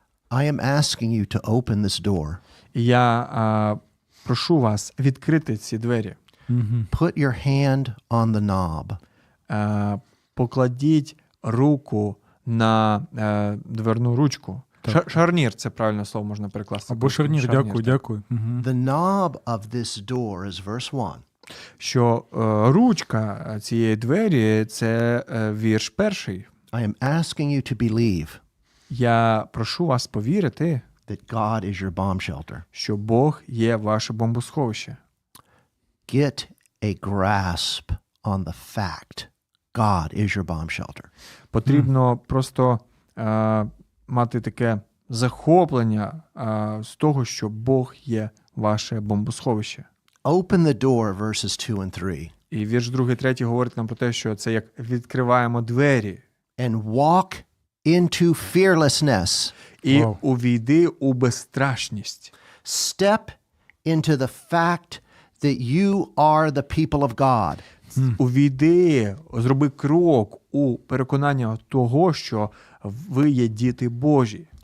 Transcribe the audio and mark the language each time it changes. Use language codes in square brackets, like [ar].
[en] I am asking you to open this door. [uk] Я прошу вас відкрити ці двері. [en] Put your hand on the knob. [uk] Покладіть руку на дверну ручку. Шарнір, це правильне слово можна перекласти. Або шарнір, дякую. [en] The knob of this door is verse 1. [uk] Що ручка цієї двері – це вірш 1. [en] I am asking you to believe [uk] Я прошу вас повірити, [en] that God is your bomb shelter. [uk] що Бог є ваше бомбосховище. [en] Get a grasp on the fact God is your bomb shelter. [uk] Потрібно просто мати таке захоплення з того, що Бог є ваше бомбосховище. [en] Open the door, verses 2 and 3. [uk] І вірш 2-3 говорить нам про те, що це як відкриваємо двері. [en] And walk into fearlessness. [uk] І увійди у безстрашність. [en] Step into the fact that you are the people of God. [uk] Увійди, зроби крок у переконання того, що ви є діти Божі.